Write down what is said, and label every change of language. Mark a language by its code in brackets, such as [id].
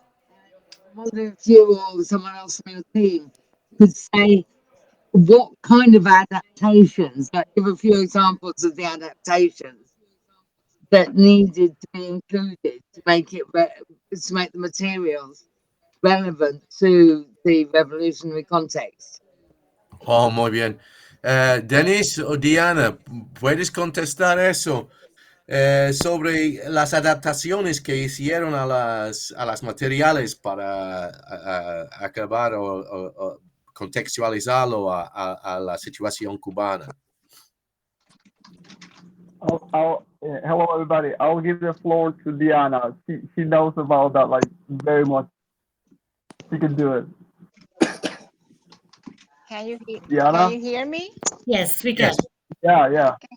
[en] I wonder if you or someone else from your team could say what kind of adaptations, like give a few examples of the adaptations that needed to be included to make it to make the materials relevant to the revolutionary context. [es] Oh, muy bien. Denis o Diana, ¿puedes contestar eso? Sobre las adaptaciones que hicieron a las materiales para acabar o contextualizarlo a la situación cubana. [en] Hello, everybody. I'll give the floor to Diana. She knows about that like very much. She can do it. Can you Diana? hear me? Yes, we can. Yes. Yeah.